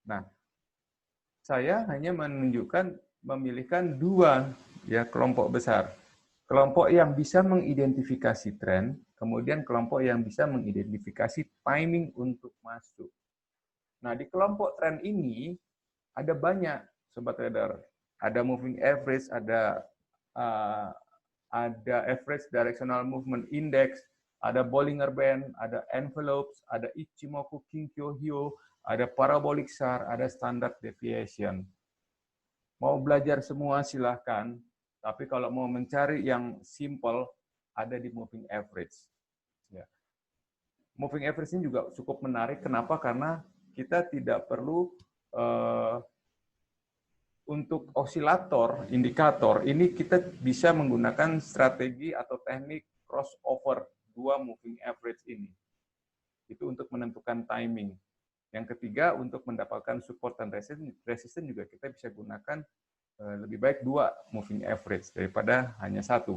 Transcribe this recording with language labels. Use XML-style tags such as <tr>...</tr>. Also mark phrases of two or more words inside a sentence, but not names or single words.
<id>Nah, saya hanya memilihkan 2 ya kelompok besar. Kelompok yang bisa mengidentifikasi tren kemudian kelompok yang bisa mengidentifikasi timing untuk masuk. Nah, di kelompok tren ini ada banyak, Sobat Trader. Ada</id> <en>moving average,</en> <id>ada</id> <en>average directional movement index,</en> <id>ada Bollinger Band, ada envelopes, ada Ichimoku Kinkyo Hyo, ada</id> <en>parabolic SAR,</en> <id>ada</id> <en>standard deviation.</en> <id>Mau belajar semua silahkan, tapi kalau mau mencari yang simple, ada di</id> <en>moving average.</en> <id>Ya.</id> <en>Moving average</en> <id>ini juga cukup menarik. Kenapa? Karena kita tidak perlu untuk osilator, indikator, ini kita bisa menggunakan strategi atau teknik crossover dua</id> <en>moving average</en> <id>ini. Itu untuk menentukan timing. Yang ketiga, untuk mendapatkan support dan resistance juga kita bisa gunakan lebih baik dua moving average daripada hanya satu.</id>